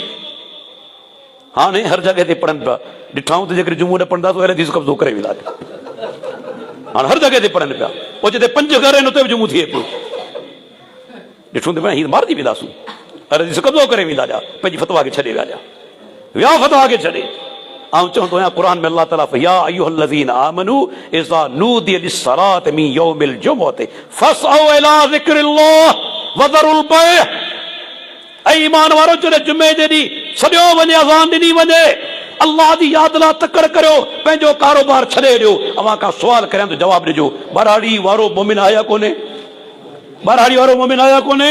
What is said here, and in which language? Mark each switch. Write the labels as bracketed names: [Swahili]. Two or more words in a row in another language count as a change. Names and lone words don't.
[Sindhi] हाणे हर जॻह ते पढ़नि पिया, ॾिठाऊं त जेकॾहिं जुमो न पढ़ंदा त अहले हदीस कब्ज़ो करे वेंदा। हाणे हर जॻह ते पढ़नि पिया, पोइ जिते 5 घर आहिनि उते बि जुमो थिए पियो। ॾिठूं त हीअ मारिजी वेंदासीं, अहले हदीस कब्ज़ो करे वेंदा जा, पंहिंजी फतवा खे छॾे विया फतवा खे छॾे। ऐं चवंदो आहियां क़ुर में अल्लाह ताला, [Arabic] يا أيها الذين آمنوا إذا نودي للصلاة من يوم الجمعة فاسعوا إلى ذكر الله وذروا البيع. [Sindhi] ऐं ईमान वारो, जॾहिं जुमे जे ॾींहुं सॼो वञे, अज़ान ॾिनी वञे, अल्लाह जी यादि लाइ तकड़ करियो, पंहिंजो कारोबार छॾे ॾियो। अवां का सुवाल करियां त जवाबु ॾिजो, ॿारहाड़ी वारो मोमिन आया कोन्हे? ॿारहाड़ी वारो मोमिन आया कोन्हे?